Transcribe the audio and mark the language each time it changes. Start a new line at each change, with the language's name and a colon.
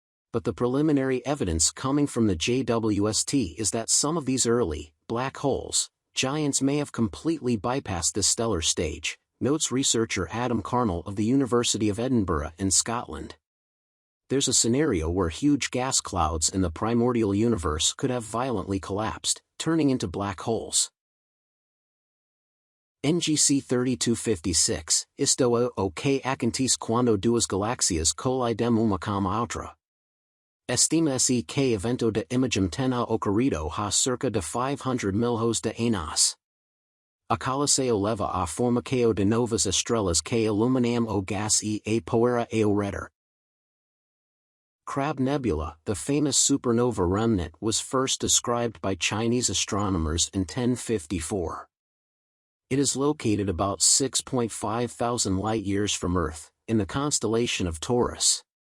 English: But the preliminary evidence coming from the JWST is that some of these early, black holes, giants may have completely bypassed this stellar stage, notes researcher Adam Carnell of the University of Edinburgh in Scotland. There's a scenario where huge gas clouds in the primordial universe could have violently collapsed, turning into black holes.
Portuguese: NGC 3256, Isto o que acontece quando duas galáxias colidem uma com a outra. Estima-se que evento de imagem tenha ocorrido há cerca de 500 milhões de anos. A colisação leva à formação de novas estrelas que iluminam o gás e a poeira ao redor.
English: Crab Nebula, the famous supernova remnant, was first described by Chinese astronomers in 1054. It is located about 6.5 thousand light-years from Earth, in the constellation of Taurus.